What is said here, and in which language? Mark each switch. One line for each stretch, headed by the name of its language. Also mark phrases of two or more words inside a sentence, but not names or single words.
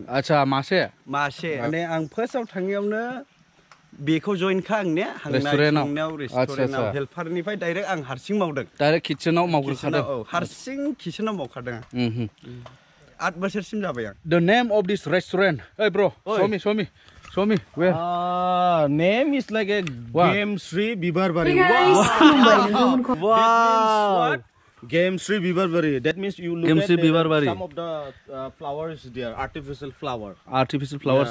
Bodo: आच्छा मासे माने आं फार्स्टआव थांनायावनो बेखौ जइन खा आंने रेस्टुरेन्टाव हेल्पारनिफ्राय डाइरेक्ट आं हारसिं मावदों डाइरेक्ट किचेनाव मावग्रोखादों हारसिं किचेनाव मावखादों 8 बोसोरसिम जाबाय आं
English: The name of this restaurant hey bro show me where name is like a Game Sri Bibarbari wow Game Sri Bibarbari that means you look Game at Sri Bibarbari. some of the flowers there artificial flowers